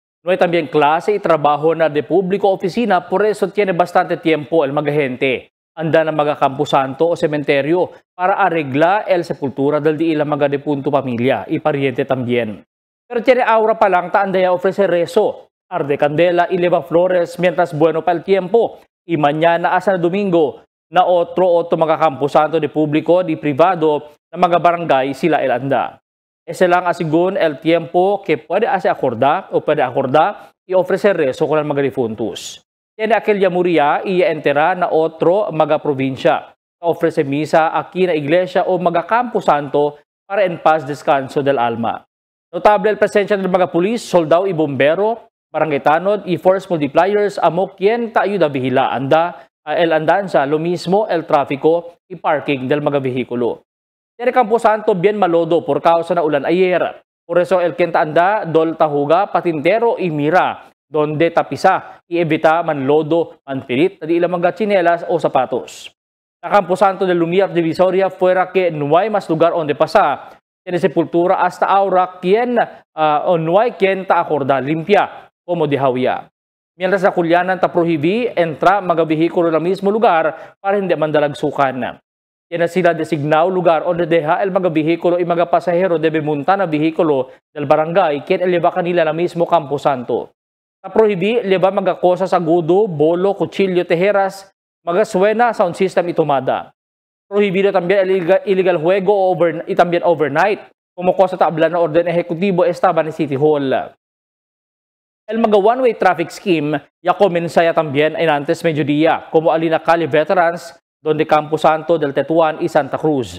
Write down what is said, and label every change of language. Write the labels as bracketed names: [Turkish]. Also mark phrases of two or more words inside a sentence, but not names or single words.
[Chavacano] No hay también clase y trabajo na de público oficina, por eso tiene bastante tiempo el mga gente. Anda na mga Camposanto o cementerio para arreglar el sepultura del di ilang mga depunto pamilya y pariente también. Pero tiene aura pa lang ta andaya ofrece rezo, arde candela y leva flores mientras bueno pa el tiempo. Y mañana hasta domingo na otro mga Camposanto de público di privado na mga barangay sila el anda. Ese lang asigun el tiempo que puede hacer acordar y ofrecer rezo con el mga difuntos. Tiene aquel yamuria y entera na otro mga provincia. Ofrece misa aquí na iglesia o mga Camposanto para en paz descanso del alma. Notable el presensya ng mga pulis, soldado y bombero, barangay tanod, [English] force multipliers, [Chavacano] amo quien ayuda vigila anda, el andanza, lo mismo el tráfico y parking del mga vehikulo. Tiene Camposanto bien malodo por causa na ulan ayer. Por eso el quien anda, dol tahuga, patintero y mira, donde tapisa, y evita manlodo, manpilit, na di ilang mga tsinelas o sapatos. Sa Camposanto del Lumiar Divisoria, fuera que no hay más lugar donde pasar, tiene sepultura hasta ahora quien o no hay quien ta acorda limpia como de Hawya. Mientras sa Culianan ta prohibí entra mga vehikulo na mismo lugar para hindi mandalagsukan. Tiene sila designaw lugar onde deja el mga vehikulo y mga pasahero debe monta na vehikulo del barangay quien eleva kanila na mismo Camposanto. Sa prohibí eleva mga kosas agudo, bolo, kutsilyo, tejeras, mga suena, sound system itumada. Prohibido también el illegal juego y también overnight, como cosa tabla na orden ejecutivo estaba ni City Hall. El mga [English] one-way traffic scheme [Chavacano] ya comenzaya también en antes mediodía, como Alina Cali Veterans, donde Camposanto del Tetuan y Santa Cruz.